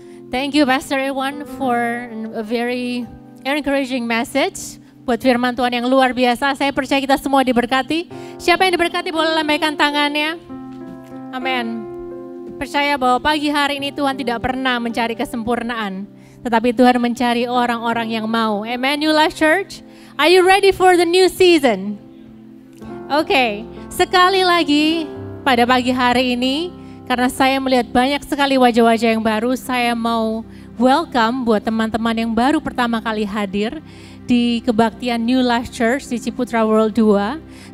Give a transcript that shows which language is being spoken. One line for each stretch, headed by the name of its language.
English: Thank you Pastor Irwan for a very encouraging message.
Indonesian: Buat firman Tuhan yang luar biasa. Saya percaya kita semua diberkati. Siapa yang diberkati boleh lambaikan tangannya. Amin. Percaya bahwa pagi hari ini Tuhan tidak pernah mencari kesempurnaan, tetapi Tuhan mencari orang-orang yang mau. Amen.
English: New Life Church, are you ready for the new season?
Indonesian: Oke, sekali lagi pada pagi hari ini, karena saya melihat banyak sekali wajah-wajah yang baru, saya mau welcome buat teman-teman yang baru pertama kali hadir di kebaktian New Life Church di Ciputra World 2.